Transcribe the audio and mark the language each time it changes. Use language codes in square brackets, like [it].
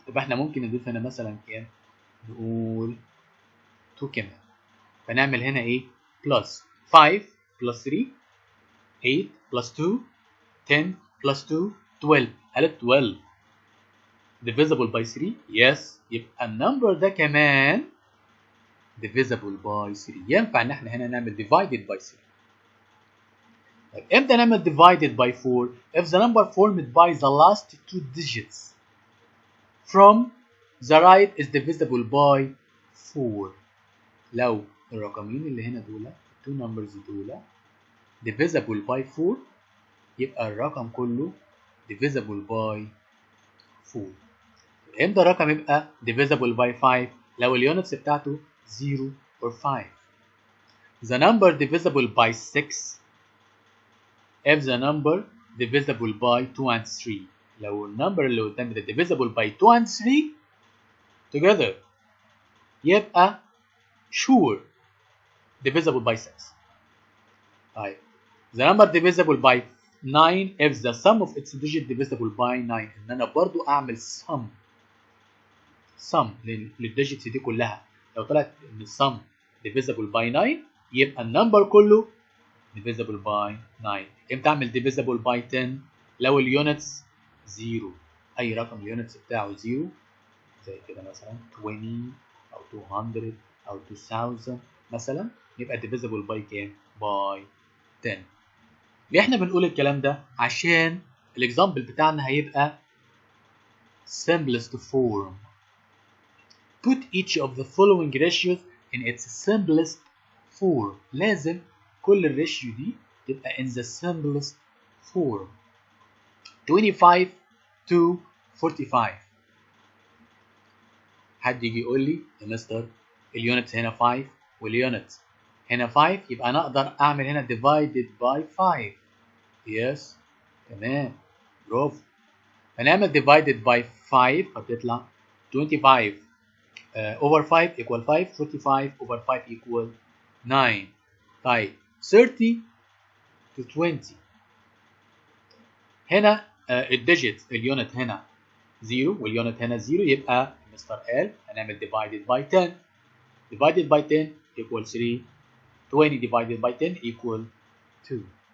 [ar] يبقى احنا ممكن نضيف هنا مثلا كام نقول 2 كمان فنعمل هنا ايه plus 5 plus 3 8 plus 2 10 plus 2 12. هل [en] 12 divisible by 3؟ yes. [ar] يبقى النمبر ده كمان [en] divisible by 3. [ar] ينفع ان احنا هنا نعمل [en] divided by 3. [ar] طيب امتى نعمل [en] divided by 4؟ if the number formed by the last two digits from the right is divisible by 4. [ar] لو الرقمين اللي هنا دول [en] two numbers [ar] دول [en] divisible by 4 [ar] يبقى الرقم كله divisible by 4. امتى الرقم يبقى [en] divisible by 5؟ [ar] لو اليونتس بتاعته [en] 0 or 5. the number divisible by 6 if the number divisible by 2 and 3. [ar] لو النمبر اللي قدامي ده [en] divisible by 2 and 3 together يبقى sure divisible by 6. طيب the number divisible by 9 if the sum of its digit divisible by 9. [ar] ان انا برضو اعمل sum للديجيتس دي كلها. لو طلعت ان السم [en] divisible by 9 [ar] يبقى النمبر كله divisible by 9. امتى اعمل [en] divisible by 10؟ [ar] لو اليونتس 0، اي رقم اليونتس بتاعه 0 زي كده مثلا 20 او 200 او 2000 مثلا، يبقى divisible by كام؟ by 10. ليه احنا بنقول الكلام ده؟ عشان الاكزامبل بتاعنا هيبقى [en] simplest form. Put each of the following ratios in its simplest form. [ar] لازم كل الريشيو دي تبقى [en] in the simplest form. 25 to 45. [ar] حد يجي يقول لي يا مستر اليونت هنا 5 واليونت هنا 5، يبقى انا اقدر اعمل هنا [en] divided by 5. [ar] yes تمام برافو. هنعمل [en] divided by 5 [ar] هتطلع [en] 25 over 5 equal 5، 45 over 5 equal 9. طيب 30 to 20. [ar] هنا الديجيت اليونت هنا 0 واليونت هنا 0، يبقى مستر قال هنعمل [en] divided by 10. divided by 10 equal 3. 20 divided by 10 equal 2.